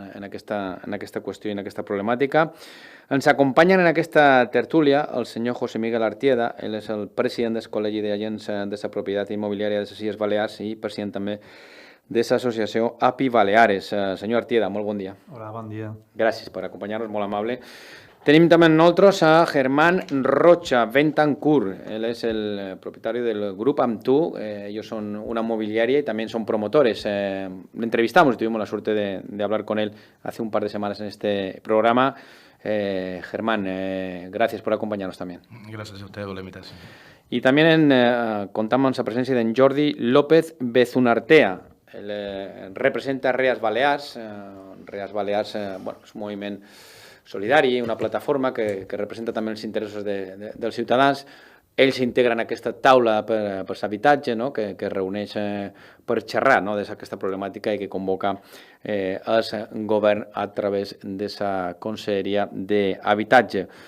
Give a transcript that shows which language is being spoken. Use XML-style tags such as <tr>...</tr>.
<ca>en aquesta qüestió i en aquesta problemàtica. Ens acompanyen en aquesta tertúlia el senyor José Miguel Artieda, ell és el president del Col·legi d'Agents de la Propietat Immobiliària de les Illes Balears i president també de l'associació API Baleares. Senyor Artieda, molt bon dia. Hola, bon dia. Gràcies per acompanyar-nos, molt amable. Tenim també amb nosaltres a Germán Rocha Bentancur.</ca> <es>Él es el propietario del Grupo Amtu. Ellos son una mobiliaria y también son promotores. Le entrevistamos y tuvimos la suerte de hablar con él hace un par de semanas en este programa. Germán, gracias por acompañarnos también. Gracias a usted por la invitación. Y también contamos con la presencia de Jordi López Bezunartea. Él representa Reas Balears.</es> <ca>Reas Balears, bueno, és un moviment solidari, una plataforma que representa també els interessos dels ciutadans. Ells s'integren en aquesta taula per l'habitatge, no? que es reuneix per xerrar, no? d'aquesta problemàtica i que convoca el govern a través de la Conselleria d'Habitatge.</ca>